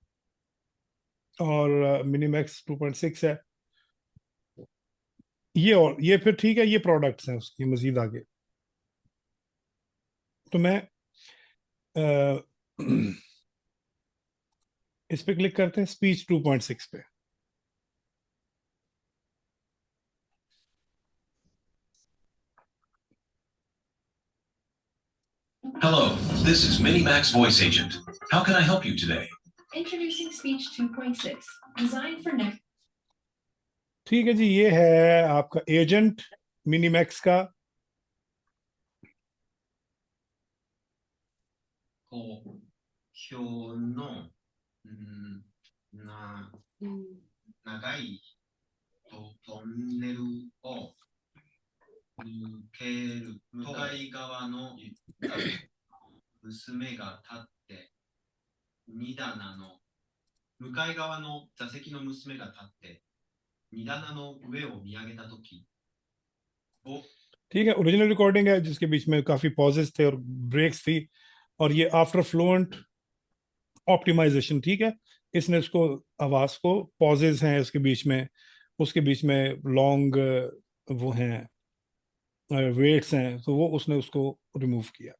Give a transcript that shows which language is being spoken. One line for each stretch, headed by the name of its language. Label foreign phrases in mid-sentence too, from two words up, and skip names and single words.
Hindi: और मिनी मैक्स 2.6 है ये। और ये फिर ठीक है, ये प्रोडक्ट्स हैं उसकी मजीद आगे। तो मैं अ, इस पे क्लिक करते हैं, स्पीच 2.6 पे।
English: Hello, this is Minimax Voice Agent. How can I help you today? Introducing Speech 2.6, designed for next.
Hindi: ठीक है जी, ये है आपका एजेंट मिनीमैक्स का।
Japanese: こう、表の、な、長いトンネルを抜けると、向かい側の娘が立って、荷棚の、向かい側の座席の娘が立って、荷棚の上を見上げたときを、
Hindi: ठीक है,
English: original recording
Hindi: है जिसके बीच में काफी पॉजेस थे और ब्रेक्स थी। और ये
English: after fluent optimization,
Hindi: ठीक है। इसने उसको, आवाज को, पॉजेस हैं उसके बीच में, उसके बीच में लॉन्ग वो हैं, वेट्स हैं, तो वो उसने उसको रिमूव किया।